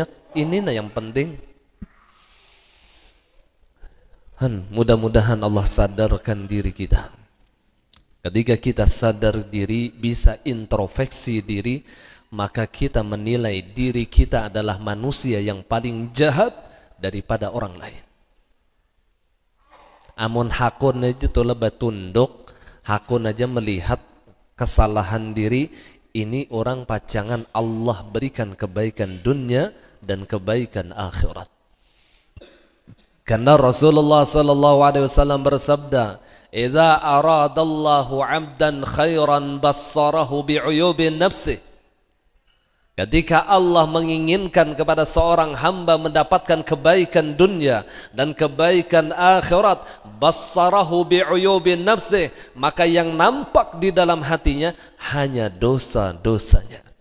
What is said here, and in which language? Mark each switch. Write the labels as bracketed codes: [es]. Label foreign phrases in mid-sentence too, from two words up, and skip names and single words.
[id] Ini nah yang penting. Mudah-mudahan Allah sadarkan diri kita. Ketika kita sadar diri, bisa introspeksi diri, maka kita menilai diri kita adalah manusia yang paling jahat daripada orang lain. [bjn] Amun hakun aja tuh lebat tunduk, hakun aja melihat kesalahan diri, ini orang pacangan Allah berikan kebaikan dunia dan kebaikan akhirat. [id] Karena Rasulullah [ar] صلى الله عليه وسلم [id] bersabda, [ar] "إذا أراد الله عبدا خيرا بصره بعيوب نفسه." [id] Ketika Allah menginginkan kepada seorang hamba mendapatkan kebaikan dunia dan kebaikan akhirat, [ar] بصره بعيوب نفسه, [id] maka yang nampak di dalam hatinya hanya dosa-dosanya.